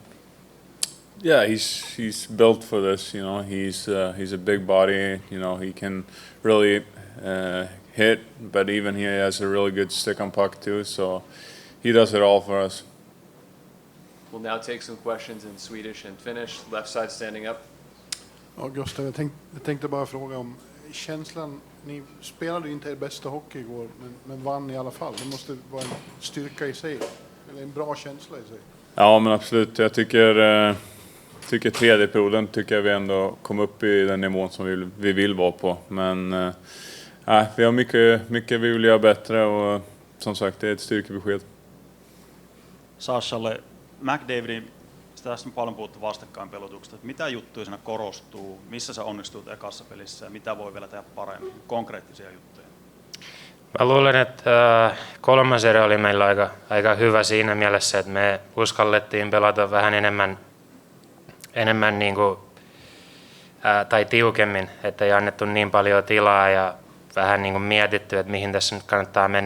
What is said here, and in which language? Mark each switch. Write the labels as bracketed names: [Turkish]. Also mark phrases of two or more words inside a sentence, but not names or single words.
[English] Yeah, he's built for this. He's a big body. He can really hit, but even he has a really good stick on puck too. So he does it all for us. We'll now take some questions in Swedish and Finnish. Left side standing up. [Swedish] Ja, Gustav, jag tänkte bara fråga om känslan. Ni spelade ju inte er bästa hockey igår, men vann i alla fall. Det måste vara en styrka i sig, eller en bra känsla i sig. Ja, men absolut. Jag tycker tredje perioden tycker jag vi ändå kom upp i den nivån som vi vill vara på. Men vi har mycket vi vill göra bättre, och som sagt, det är ett styrkebesked. [Finnish] Sashalle, McDavidin, tässä on paljon puhuttu vastakkainpelutuksesta. Mitä juttuja siinä korostuu, missä sä onnistut ekassa pelissä ja mitä voi vielä tehdä paremmin, konkreettisia juttuja? Mä luulen, että kolmas erä oli meillä aika hyvä siinä mielessä, että me uskallettiin pelata vähän enemmän niin kuin, tai tiukemmin, että ei annettu niin paljon tilaa ja vähän niin kuin mietitty, että mihin tässä nyt kannattaa mennä.